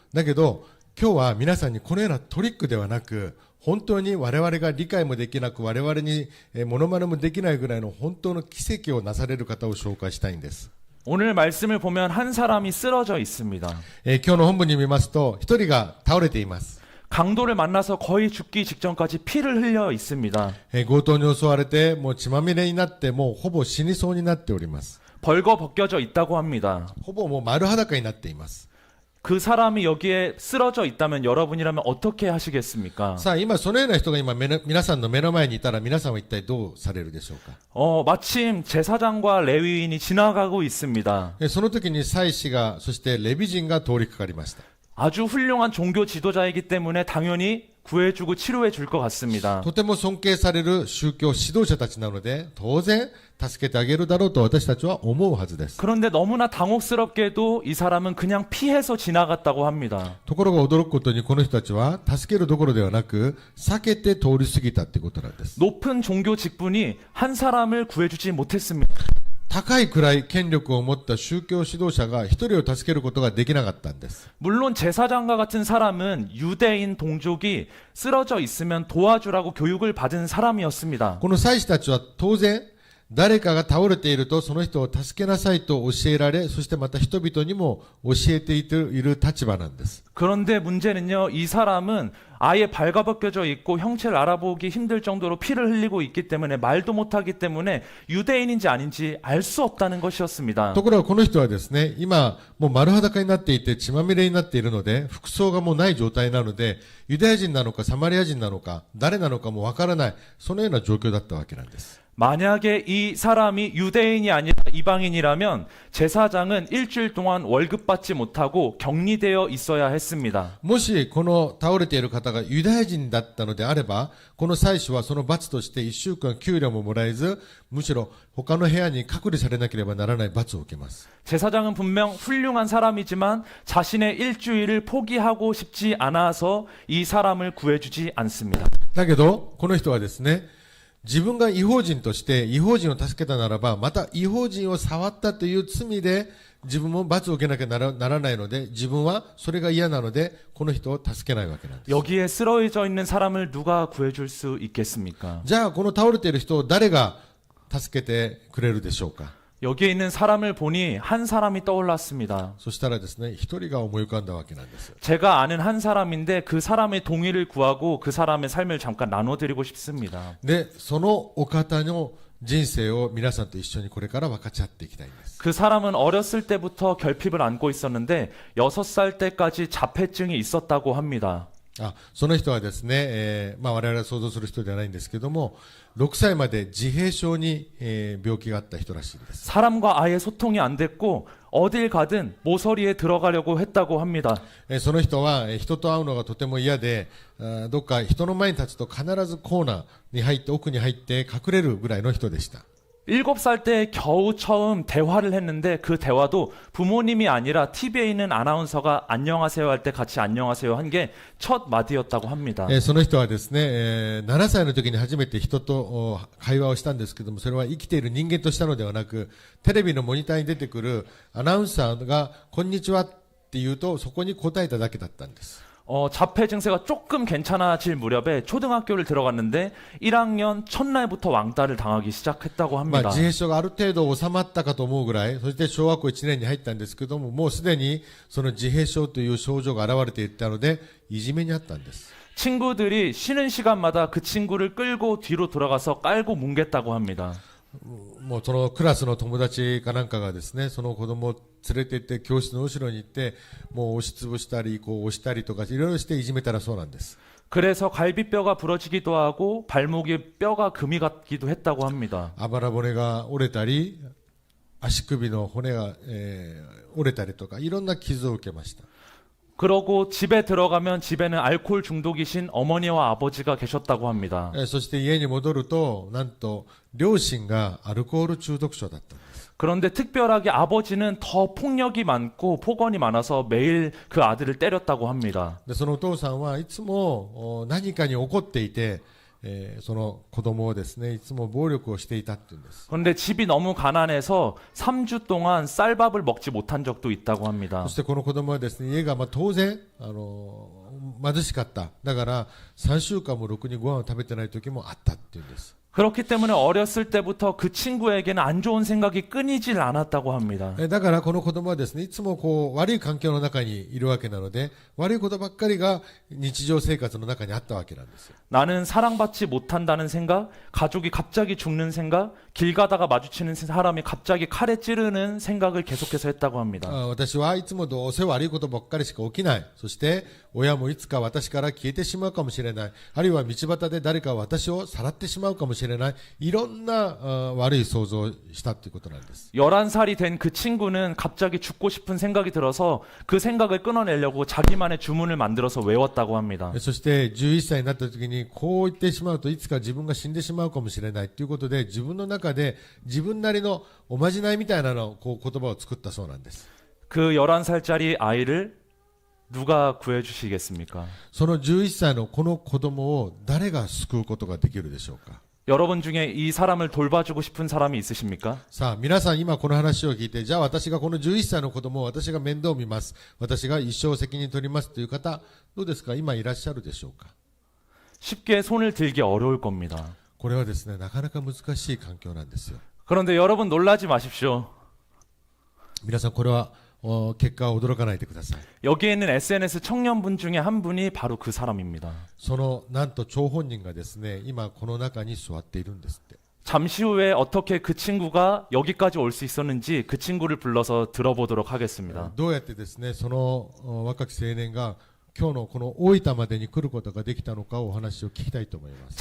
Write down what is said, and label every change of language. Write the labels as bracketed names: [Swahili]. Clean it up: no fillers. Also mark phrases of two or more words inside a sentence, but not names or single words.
[Japanese] だけど、今日は皆さんにこのようなトリックではなく、本当に我々が理解もできなく、我々にモノマネもできないぐらいの本当の奇跡をなされる方を紹介したいんです。 [Korean] 오늘 말씀을 보면 한 사람이 쓰러져 있습니다. [Japanese] 今日の本文に見ますと、一人が倒れています。 [Korean] 강도를 만나서 거의 죽기 직전까지 피를 흘려 있습니다. [Japanese] 強盗に襲われて、もう血まみれになって、もうほぼ死にそうになっております。 [Korean] 벌거벗겨져 있다고 합니다. [Japanese] ほぼもう丸裸になっています。 [Korean] 그 사람이 여기에 쓰러져 있다면 여러분이라면 어떻게 하시겠습니까? [Japanese] さあ、今そのような人が今皆さんの目の前にいたら、皆さんは一体どうされるでしょうか。 [Korean] 마침 제사장과 레위인이 지나가고 있습니다. [Japanese] その時に祭司が、そしてレビ人が通りかかりました。 [Korean] 아주 훌륭한 종교 지도자이기 때문에 당연히 구해주고 치료해 줄 것 같습니다. [Japanese] とても尊敬される宗教指導者たちなので、当然助けてあげるだろうと私たちは思うはずです。 [Korean] 그런데 너무나 당혹스럽게도 이 사람은 그냥 피해서 지나갔다고 합니다. [Japanese] ところが驚くことに、この人たちは助けるどころではなく、避けて通り過ぎたってことなんです。 [Korean] 높은 종교 직분이 한 사람을 구해주지 못했습니다. [Japanese] 高いくらい権力を持った宗教指導者が一人を助けることができなかったんです。 [Korean] 물론 제사장과 같은 사람은 유대인 동족이 쓰러져 있으면 도와주라고 교육을 받은 사람이었습니다. [Japanese] この祭司たちは当然、誰かが倒れているとその人を助けなさいと教えられ、そしてまた人々にも教えている立場なんです。 [Korean] 그런데 문제는요, 이 사람은 아예 발가벗겨져 있고 형체를 알아보기 힘들 정도로 피를 흘리고 있기 때문에, 말도 못하기 때문에 유대인인지 아닌지 알 수 없다는 것이었습니다. [Japanese] ところがこの人はですね、今もう丸裸になっていて血まみれになっているので、服装がもうない状態なので、ユダヤ人なのかサマリア人なのか誰なのかもわからない、そのような状況だったわけなんです。 [Korean] 만약에 이 사람이 유대인이 아니라 이방인이라면 제사장은 일주일 동안 월급 받지 못하고 격리되어 있어야 했습니다. [Japanese] もしこの倒れている方がユダヤ人だったのであれば、この祭司はその罰として1週間給料ももらえず、むしろ他の部屋に隔離されなければならない罰を受けます。 [Korean] 제사장은 분명 훌륭한 사람이지만 자신의 일주일을 포기하고 싶지 않아서 이 사람을 구해주지 않습니다. [Japanese] だけどこの人はですね、自分が違法人として違法人を助けたならば、また違法人を触ったという罪で自分も罰を受けなきゃならないので、自分はそれが嫌なのでこの人を助けないわけなんです。 [Korean] 여기에 쓰러져 있는 사람을 누가 구해줄 수 있겠습니까? [Japanese] じゃあこの倒れている人を誰が助けてくれるでしょうか。 [Korean] 여기에 있는 사람을 보니 한 사람이 떠올랐습니다. [Japanese] そしたらですね、一人が思い浮かんだわけなんです。 [Korean] 제가 아는 한 사람인데 그 사람의 동의를 구하고 그 사람의 삶을 잠깐 나눠드리고 싶습니다. [Japanese] で、そのお方の人生を皆さんと一緒にこれから分かち合っていきたいんです。 [Korean] 그 사람은 어렸을 때부터 결핍을 안고 있었는데 6살 때까지 자폐증이 있었다고 합니다. [Japanese] その人はですね、我々が想像する人ではないんですけども、6歳まで自閉症に、病気があった人らしいです。 [Korean] 사람과 아예 소통이 안 됐고 어딜 가든 모서리에 들어가려고 했다고 합니다. [Japanese] その人は人と会うのがとても嫌で、どっか人の前に立つと必ずコーナーに入って奥に入って隠れるぐらいの人でした。 [Korean] 7살 때 겨우 처음 대화를 했는데 그 대화도 부모님이 아니라 TV에 있는 아나운서가 안녕하세요 할 때 같이 안녕하세요 한 게 첫 마디였다고 합니다. [Japanese] その人はですね、7歳の時に初めて人と会話をしたんですけども、それは生きている人間としたのではなく、テレビのモニターに出てくるアナウンサーがこんにちはって言うとそこに答えただけだったんです。 [Korean] 자폐 증세가 조금 괜찮아질 무렵에 초등학교를 들어갔는데 1학년 첫날부터 왕따를 당하기 시작했다고 합니다. [Japanese] 自閉症がある程度収まったかと思うぐらい、そして小学校1年に入ったんですけども、もうすでにその自閉症という症状が現れていたのでいじめにあったんです。 [Korean] 친구들이 쉬는 시간마다 그 친구를 끌고 뒤로 돌아가서 깔고 뭉갰다고 합니다. [Japanese] もうそのクラスの友達かなんかがですね、その子供を連れて行って教室の後ろに行って、もう押しつぶしたり、こう押したりとかいろいろしていじめたらそうなんです。 [Korean] 그래서 갈비뼈가 부러지기도 하고 발목에 뼈가 금이 갔기도 했다고 합니다. [Japanese] あばら骨が折れたり、足首の骨が、折れたりとかいろんな傷を受けました。 [Korean] 그러고 집에 들어가면 집에는 알코올 중독이신 어머니와 아버지가 계셨다고 합니다. [Japanese] そして家に戻ると、なんと両親がアルコール中毒者だったんです。 [Korean] 그런데 특별하게 아버지는 더 폭력이 많고 폭언이 많아서 매일 그 아들을 때렸다고 합니다. [Japanese] でそのお父さんはいつも何かに怒っていて、その子供をですね、いつも暴力をしていたって言うんです。 [Korean] 그런데 집이 너무 가난해서 3주 동안 쌀밥을 먹지 못한 적도 있다고 합니다. [Japanese] そしてこの子供はですね、家が当然貧しかった。だから3週間もろくにご飯を食べてない時もあったって言うんです。 [Korean] 그렇기 때문에 어렸을 때부터 그 친구에게는 안 좋은 생각이 끊이질 않았다고 합니다. [Japanese] だからこの子供はですね、いつもこう悪い環境の中にいるわけなので、悪いことばっかりが日常生活の中にあったわけなんですよ。 [Korean] 나는 사랑받지 못한다는 생각, 가족이 갑자기 죽는 생각, 길 가다가 마주치는 사람이 갑자기 칼에 찌르는 생각을 계속해서 했다고 합니다. [Japanese] 私はいつもどうせ悪いことばっかりしか起きない。そして親もいつか私から消えてしまうかもしれない。あるいは道端で誰か私をさらってしまうかもしれない。いろんな悪い想像をしたということなんです。 [Korean] 11살이 된 그 친구는 갑자기 죽고 싶은 생각이 들어서 그 생각을 끊어내려고 자기만의 주문을 만들어서 외웠다고 합니다. [Japanese] そして11歳になった時にこう言ってしまうといつか自分が死んでしまうかもしれないということで、自分の中で自分なりのおまじないみたいなのこう言葉を作ったそうなんです。 [Korean] 그 11살짜리 아이를 누가 구해주시겠습니까? [Japanese] その11歳のこの子供を誰が救うことができるでしょうか。 [Korean] 여러분 중에 이 사람을 돌봐주고 싶은 사람이 있으십니까? [Japanese] さあ皆さん今この話を聞いて、じゃあ私がこの11歳の子供を私が面倒見ます、私が一生責任取りますという方、どうですか？今いらっしゃるでしょうか。 [Korean] 쉽게 손을 들기 어려울 겁니다. [Japanese] これはですね、なかなか難しい環境なんですよ。 [Korean] 그런데 여러분 놀라지 마십시오. [Japanese] 皆さんこれは結果は驚かないでください。 [Korean] 여기에 있는 SNS 청년분 중에 한 분이 바로 그 사람입니다. [Japanese] そのなんと張本人がですね、今この中に座っているんですって。 [Korean] 잠시 후에 어떻게 그 친구가 여기까지 올 수 있었는지 그 친구를 불러서 들어보도록 하겠습니다. [Japanese] どうやってですね、その若き青年が今日のこの大分までに来ることができたのかお話を聞きたいと思います。